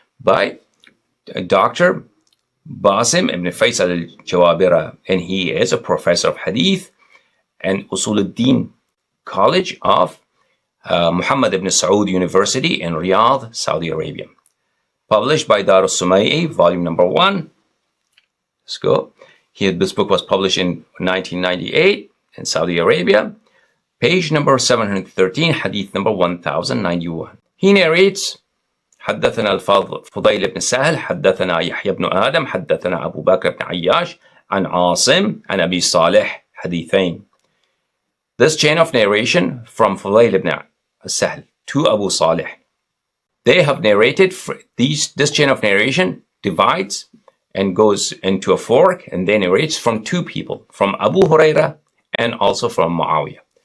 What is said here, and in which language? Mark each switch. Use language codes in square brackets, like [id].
[en] By Dr. Basim ibn Faisal al-Jawabira, and he is a professor of hadith and Usul al-Din College of Muhammad ibn Saud University in Riyadh, Saudi Arabia. Published by Dar al-Sumayyi, volume number 1. Let's go. This book was published in 1998 in Saudi Arabia. Page number 713, hadith number 1091. He narrates, [ar] حدثنا الفضيل بن سهل حدثنا يحيى بن آدم حدثنا أبو بكر بن عياش عن عاصم عن أبي صالح حديثين. [en] This chain of narration from Fudayl ibn Sahl to Abu Salih, they have narrated, this chain of narration divides and goes into a fork, and they narrates from two people, from Abu Huraira and also from Muawiyah.